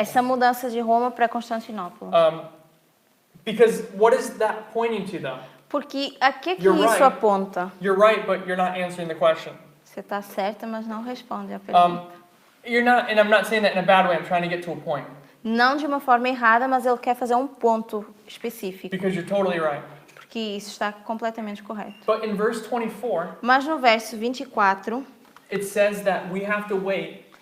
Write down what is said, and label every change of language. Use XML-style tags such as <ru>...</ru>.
<pt>Essa mudança de Roma para Constantinopla.</pt> <en>Because what is that pointing to, though?</en> <pt>Porque a que</pt> <en>You're</en> <pt>isso</pt> <en>right.</en> <pt>aponta?</pt> <en>You're right, but you're not answering the question.</en> <pt>Você está certa, mas não responde a pergunta.</pt> <en>You're not, and I'm not saying that in a bad way. I'm trying to get to a point</en> <pt>Não de uma forma errada, mas ele quer fazer um ponto específico.</pt> <en>because you're totally right.</en> <pt>Porque isso está completamente correto.</pt> <en>But in verse 24,</en> <pt>Mas no verso 24,</pt> <en>it says that we have to wait</en>